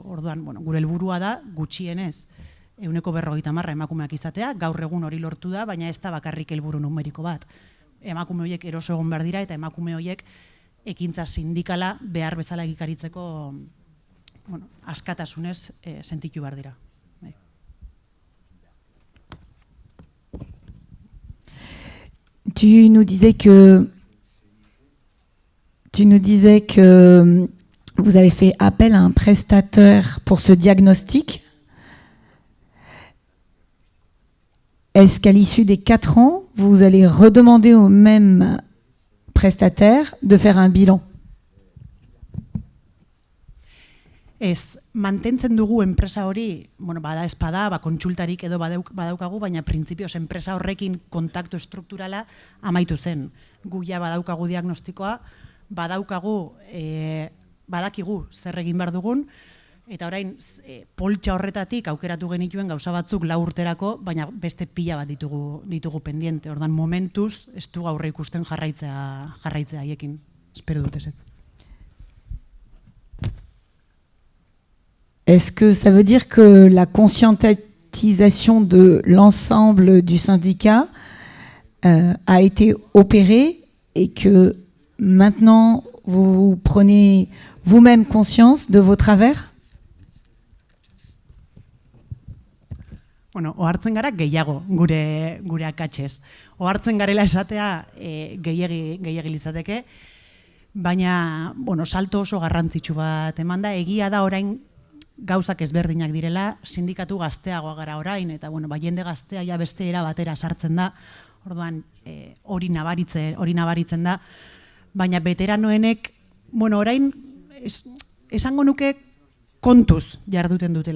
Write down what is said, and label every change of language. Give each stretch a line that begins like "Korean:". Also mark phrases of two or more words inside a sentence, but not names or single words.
Basque: Orduan, gure helburua da gutxienez 50% emakumeak izatea, gaur egun hori lortu da, baina ez da bakarrik helburu numeriko bat. Emakume horiek eroso egon behar dira, eta emakume horiek ekintza sindikala behar bezala egikaritzeko askatasunez sentitu behar dira.
French: Tu nous disais que vous avez fait appel à un prestataire pour ce diagnostic. Est-ce qu'à l'issue des 4 ans, vous allez redemander au même prestataire de faire un bilan?
Basque: Ez, mantentzen dugu enpresa hori, bada espada, kontsultarik edo badaukagu, baina printzipioz enpresa horrekin kontaktu estrukturala amaitu zen. Gu ja badaukagu diagnostikoa, badakigu zer egin behar dugun, eta orain poltsa horretatik aukeratu genituen gauza batzuk 4 urterako, baina beste pila bat ditugu pendiente. Ordan momentuz ez du aurre ikusten jarraitzea haiekin. Espero dut eset.
French: Est-ce que ça veut dire que la conscientisation de l'ensemble du syndicat a été opérée et que maintenant, vous prenez vous-même conscience de vos travers?
Basque: Bueno, ohartzen gara gehiago gure akatsez. Ohartzen garela esatea gehiegi litzateke, baina bueno, salto oso garrantzitsu bat eman da. Egia da orain gauzak ezberdinak direla, sindikatu gazteagoa gara orain, eta bueno, jende gaztea ja beste era batera sartzen da, orduan hori nabaritzen da, baina veteranoenek, bueno, orain esango nuke kontuz jarduten dutela.